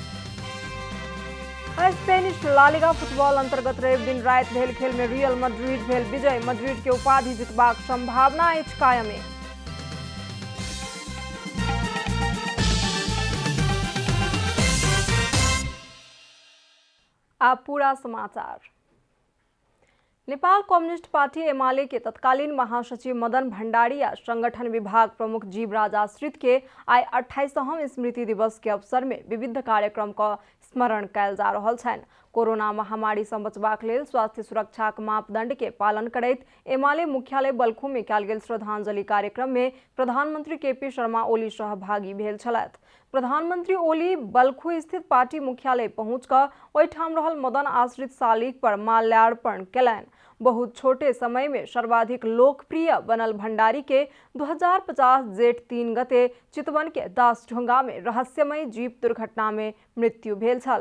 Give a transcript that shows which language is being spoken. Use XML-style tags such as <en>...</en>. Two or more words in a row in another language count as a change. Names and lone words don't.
<mai>स्पेनिश ला लिगा फुटबॉल अंतर्गत रेब दिन रात भेल खेल में रियल मैड्रिड भेल विजय। मैड्रिड के उपाधि जितबाक संभावना अछि कायमे। अब पूरा समाचार। नेपाल कम्युनिस्ट पार्टी एमाले के तत्कालीन महासचिव मदन भण्डारी या संगठन विभाग प्रमुख जीवराज आश्रित के आई 28वां स्मृति दिवस के अवसर में विविध कार्यक्रम का स्मरण कैल जा रहल छन्। कोरोना महामारी से बचबाक लेल स्वास्थ्य सुरक्षाक मापदंड के पालन करैत एमाले मुख्यालय बल्खू में कैल गेल श्रद्धांजलि कार्यक्रम में प्रधानमंत्री केपी शर्मा ओली सहभागी भेल छलथि। प्रधानमंत्री ओली बल्खू स्थित पार्टी मुख्यालय पहुंच कर ओहिठाम रहल मदन आश्रित शालिग पर माल्यार्पण केलनि। बहुत छोटे समय में सर्वाधिक लोकप्रिय बनल भण्डारी के 2050 जेठ 3 गते चितवन के दासढोंगा में रहस्यमय जीप दुर्घटना में मृत्यु भेल छल।</mai>